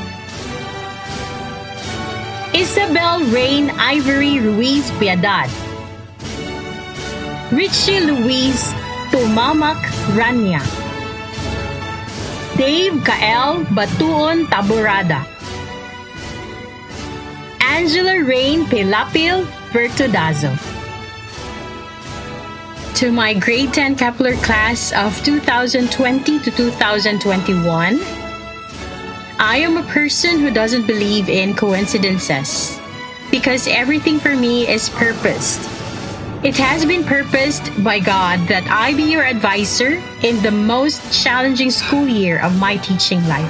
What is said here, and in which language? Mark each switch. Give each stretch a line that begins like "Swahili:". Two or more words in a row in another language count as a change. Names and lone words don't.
English: Isabel Rain Ivory Ruiz Piedad, Richie Luis Tumamak Rania, Dave Kael Batuon Taburada, Angela Rain Pilapil Vertudazo. To my grade 10 Kepler class of 2020 to 2021, I am a person who doesn't believe in coincidences because everything for me is purposed. It has been purposed by God that I be your advisor in the most challenging school year of my teaching life.